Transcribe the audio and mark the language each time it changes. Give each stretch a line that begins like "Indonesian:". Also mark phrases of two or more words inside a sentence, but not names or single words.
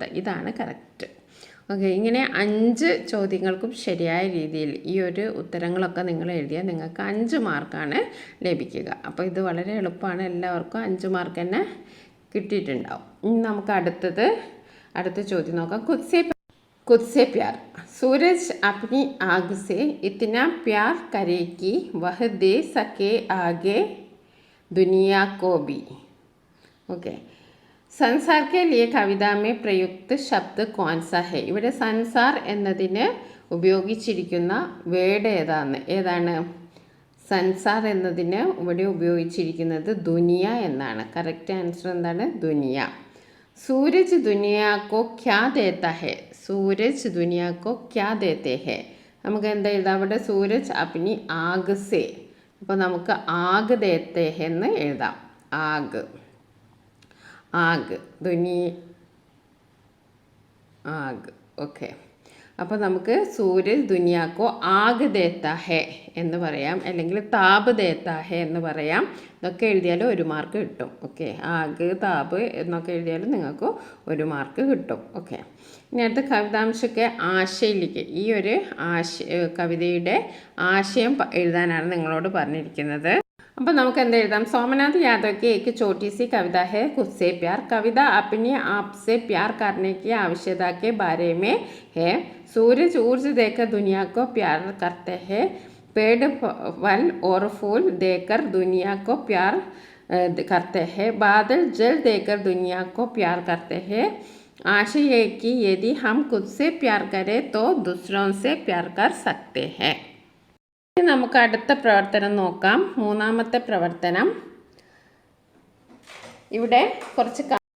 Malayalam: ഇതാണ് കറക്റ്റ്. ഓക്കെ, ഇങ്ങനെ 5 ചോദ്യങ്ങൾക്കും ശരിയായ രീതിയിൽ ഈ ഒരു ഉത്തരങ്ങളൊക്കെ നിങ്ങൾ എഴുതിയാൽ നിങ്ങൾക്ക് 5 മാർക്കാണ് ലഭിക്കുക. അപ്പോൾ ഇത് വളരെ എളുപ്പമാണ്, എല്ലാവർക്കും 5 മാർക്ക് തന്നെ കിട്ടിയിട്ടുണ്ടാവും. ഇനി നമുക്ക് അടുത്ത ചോദ്യം നോക്കാം.
Hindi: खुद से प्यार. सूरज अपनी आग से इतना प्यार करे कि वह दे सके आगे दुनिया को भी. ओके, संसार के लिए कविता में प्रयुक्त शब्द कौन सा है?
Malayalam: ഇവിടെ സൻസാർ എന്നതിന് ഉപയോഗിച്ചിരിക്കുന്ന വേർഡ് ഏതാണ്? സൻസാർ എന്നതിന് ഇവിടെ ഉപയോഗിച്ചിരിക്കുന്നത് ദുനിയ എന്നാണ്.
English: correct answer
Malayalam: എന്താണ്? ദുനിയ.
Hindi: सूरज दुनिया को क्या देता है? सूरज दुनिया को क्या देते हैं?
Malayalam: നമുക്ക് എന്താ എഴുതാം അവിടെ?
Hindi: सूरज अपनी आग से.
Malayalam: അപ്പോൾ നമുക്ക്
Hindi: आग देते
Malayalam: എന്ന് എഴുതാം.
Hindi: आग आग.
Malayalam: ഓക്കെ, അപ്പോൾ നമുക്ക്
Hindi: सूरज दुनिया को आग देता है
Malayalam: എന്ന് പറയാം, അല്ലെങ്കിൽ
Hindi: ताप देता है
Malayalam: എന്ന് പറയാം. ഇതൊക്കെ എഴുതിയാലും 1 മാർക്ക് കിട്ടും. ഓക്കെ, ആഗ്, താപ് എന്നൊക്കെ എഴുതിയാലും നിങ്ങൾക്ക് 1 മാർക്ക് കിട്ടും. ഓക്കെ, ഇനി അടുത്ത കവിതാംശമൊക്കെ ആശയിലേക്ക്. ഈ ഒരു കവിതയുടെ ആശയം എഴുതാനാണ് നിങ്ങളോട് പറഞ്ഞിരിക്കുന്നത്. അപ്പോൾ നമുക്ക് എന്ത് എഴുതാം?
Hindi: सोमनाथ यादव की एक छोटी सी कविता है खुद से प्यार. कविता अपने आप से प्यार करने की आवश्यकता के बारे में है. सूरज ऊर्ज देकर दुनिया को प्यार करते हैं. पेड़ फल और फूल देकर दुनिया को प्यार करते हैं. बादल जल देकर दुनिया को प्यार करते हैं. आशा ये कि यदि हम खुद से प्यार करें तो दूसरों से प्यार कर सकते हैं.
Malayalam: നമുക്ക് അടുത്ത പ്രവർത്തനം നോക്കാം. 3ാമത്തെ പ്രവർത്തനം. ഇവിടെ കുറച്ച്